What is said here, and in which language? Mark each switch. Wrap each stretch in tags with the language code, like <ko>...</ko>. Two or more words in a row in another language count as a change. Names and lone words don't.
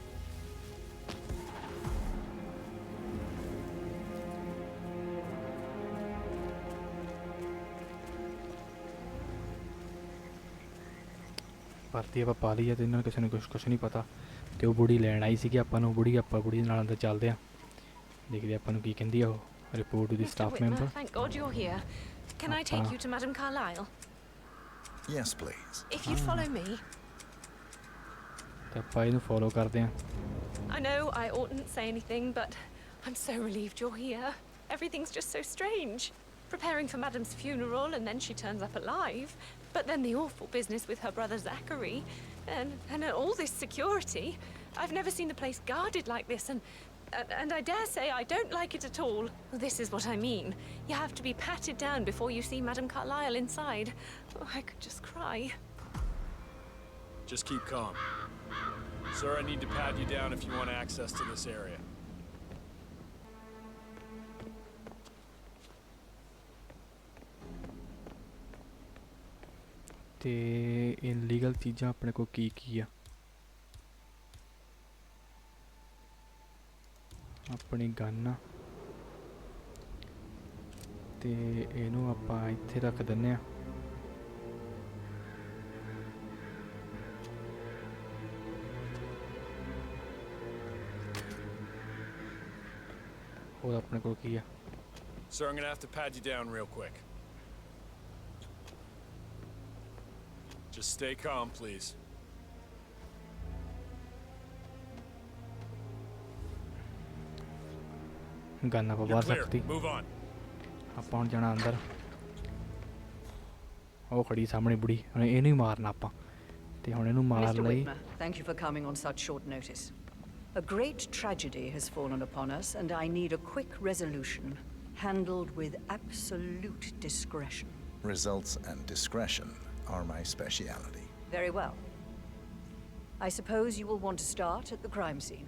<pa>ਭਰਤੀ ਆਪਾਂ ਪਾ ਲਈ ਹੈ ਤੇ ਇਹਨਾਂ ਨੂੰ ਕਿਸੇ ਨੂੰ ਕੁਛ ਨਹੀਂ ਪਤਾ ਤੇ ਉਹ ਬੁੜੀ ਲੈਣ ਆਈ ਸੀਗੀ ਆਪਾਂ ਨੂੰ। ਬੁੜੀ ਦੇ ਨਾਲ ਅੰਦਰ ਚੱਲਦੇ ਆ, ਦੇਖਦੇ ਆਪਾਂ ਨੂੰ ਕੀ ਕਹਿੰਦੀ ਆ ਉਹ।</pa> <en>report to the staff member. Thank God you're here. Can I take you to Madame Carlyle? Yes, please. If you'd follow me.</en> <pa>ਤੇ ਆਪਾਂ ਇਹਨੂੰ ਫੋਲੋ ਕਰਦੇ ਆ।</pa> <en>I know I oughtn't say anything, but I'm so relieved you're here. Everything's just so strange. Preparing for Madame's funeral and then she turns up alive. But then the awful business with her brother Zachary and all this security. I've never seen the place guarded like this and I dare say I don't like it at all. This is what I mean. You have to be patted down before you see Madame Carlyle inside. Oh, I could just cry. Just keep calm. Sir, I need to pat you down if you want access to this area.</en> <pa>ਤੇ ਇਨਲੀਗਲ ਚੀਜ਼ਾਂ ਆਪਣੇ ਕੋਲ ਕੀ ਆ। ਆਪਣੀ ਗਨ ਆ ਤੇ ਇਹਨੂੰ ਆਪਾਂ ਇੱਥੇ ਰੱਖ ਦਿੰਨੇ ਆ। ਹੋਰ ਆਪਣੇ ਕੋਲ ਕੀ ਆ।</pa> <en>Sir, I'm gonna have to pat you down real quick. Just stay calm, please.</en> <pa>ਗਨ ਆਪਾਂ ਬਾਹਰ ਰੱਖਤੀ।</pa> <en>Move on.</en> <pa>ਆਪਾਂ ਹੁਣ ਜਾਣਾ ਅੰਦਰ। ਉਹ ਖੜੀ ਸਾਹਮਣੇ ਬੁੜੀ, ਹੁਣ ਇਹਨੂੰ ਹੀ ਮਾਰਨਾ ਆਪਾਂ ਤੇ ਹੁਣ ਇਹਨੂੰ ਮਾਰ</pa> <en>Mr.</en> <pa>ਲਈ।</pa> <en>Whitmer, thank you for coming on such short notice. A great tragedy has fallen upon us and I need a quick resolution, handled with absolute discretion. Results and discretion are my speciality. Very well. I suppose you will want to start at the crime scene.</en>